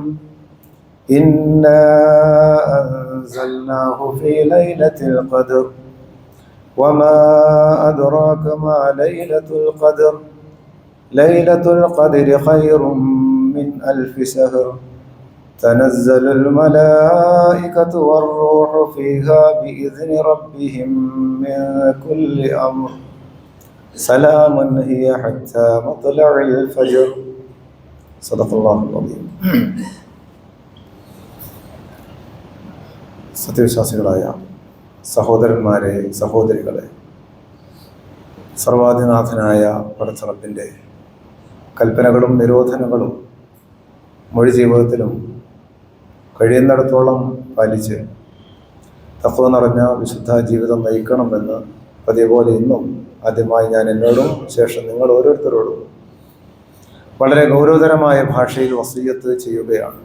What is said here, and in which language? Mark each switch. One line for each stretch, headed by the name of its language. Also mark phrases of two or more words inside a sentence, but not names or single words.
Arabic: إنا أنزلناه في ليلة القدر وما أدراك ما ليلة القدر ليلة القدر خير من 1000 شهر تنزل الملائكة والروح فيها بإذن ربهم من كل أمر سلام هي حتى مطلع الفجر. صدق الله العظيم.
Malayalam: സത്യവിശ്വാസികളായ സഹോദരന്മാരെ, സഹോദരികളെ, സർവാധിനാഥനായ പടച്ചറപ്പിൻ്റെ കൽപ്പനകളും നിരോധനങ്ങളും മൊഴി ജീവിതത്തിലും കഴിയുന്നിടത്തോളം പാലിച്ച് തഖ്വ നിറഞ്ഞ വിശുദ്ധ ജീവിതം നയിക്കണമെന്ന് പതിപോലെ ഇന്നും ആദ്യമായി ഞാൻ എന്നോടും ശേഷം നിങ്ങൾ ഓരോരുത്തരോടും വളരെ ഗൗരവതരമായ ഭാഷയിൽ വസിയ്യത്ത് ചെയ്യുകയാണ്.